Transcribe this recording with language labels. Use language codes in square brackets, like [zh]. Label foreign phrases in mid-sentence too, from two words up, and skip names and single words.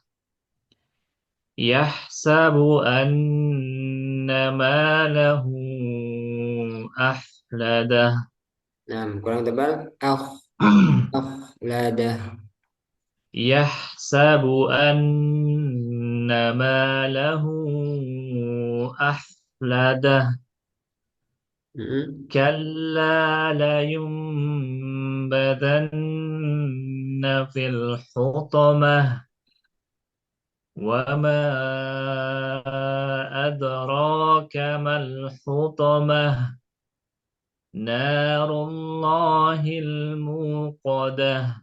[ar] يحسب أن ماله أخلده. [id] nah kurang tebal. Ladah. [ar] يحسب أن ماله أخلده. كلا لينبذن في الحطمة وما أدراك ما الحطمة نار الله الموقدة